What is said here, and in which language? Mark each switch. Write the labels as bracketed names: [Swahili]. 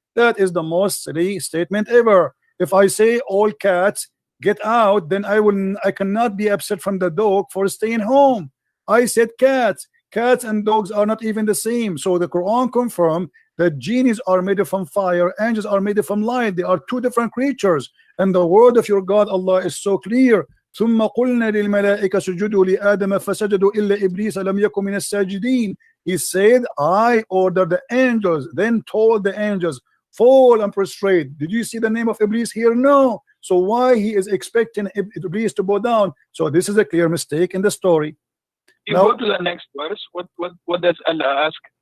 [English] That is the most silly statement ever. If I say all cats get out, then I cannot be upset from the dog for staying home. I said cats. Cats and dogs are not even the same. So the Quran confirmed that genies are made from fire, angels are made from light. They are two different creatures. And the word of your God Allah is so clear. [Arabic] ثم قلنا للملائكة اسجدوا لآدم فسجدوا إلا إبليس لم يكن من الساجدين. [English] He said, I ordered the angels, then told the angels, fall and prostrate. Did you see the name of Iblis here? No. So why he is expecting Iblis to bow down? So this is a clear mistake in the story. You go to the next verse. What does Allah ask?